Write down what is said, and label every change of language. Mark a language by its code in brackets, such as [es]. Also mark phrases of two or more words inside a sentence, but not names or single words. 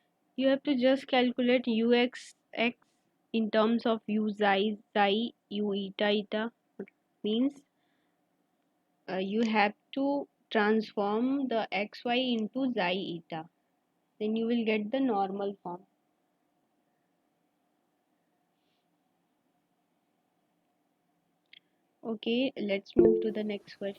[en] You have to just calculate ux x in terms of u xi xi, u eta eta. Means you have to transform the xy into xi eta. Then you will get the normal form. Okay, let's move to the next question.